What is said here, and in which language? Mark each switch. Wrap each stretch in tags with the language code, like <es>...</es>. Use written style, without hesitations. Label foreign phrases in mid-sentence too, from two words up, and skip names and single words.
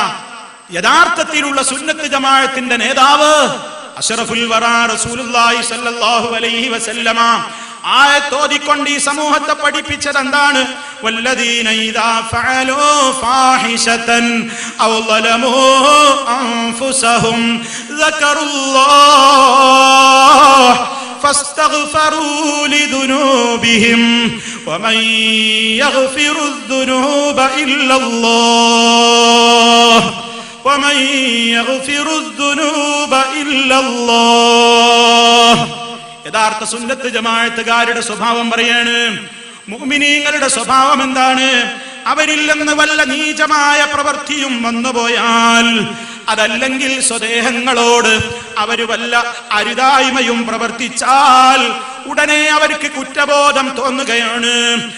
<ml>യഥാർത്ഥത്തിലുള്ള സുന്നത്ത് ജമാഅത്തിന്റെ നേതാവ്</ml> <ar>أشرف الورى رسول الله صلى الله عليه وسلم</ar> <ml>ആയത്തോതിക്കൊണ്ട് ഈ സമൂഹത്തെ പഠിപ്പിച്ചത് എന്താണ്?</ml> <ar>والذين إذا فعلوا فاحشة أو ظلموا أنفسهم ذكروا الله فاستغفروا لذنوبهم ومن يغفر الذنوب إلا الله ومن يغفر الذنوب إلا الله.</ar> <ml>യഥാർത്ഥ സുന്നത്ത് ജമാഅത്തുകാരുടെ സ്വഭാവം പറയാണ്. മുഅ്മിനീങ്ങളുടെ സ്വഭാവം എന്താണ്? അവരിൽ നിന്ന് വല്ല നീചമായ പ്രവൃത്തിയും വന്നുപോയാൽ, അതല്ലെങ്കിൽ സ്വദേഹങ്ങളോട് അവർ വല്ല അരുതായ്മയും പ്രവർത്തിച്ചാൽ ഉടനെ അവർക്ക് കുറ്റബോധം തോന്നുകയാണ്.</ml>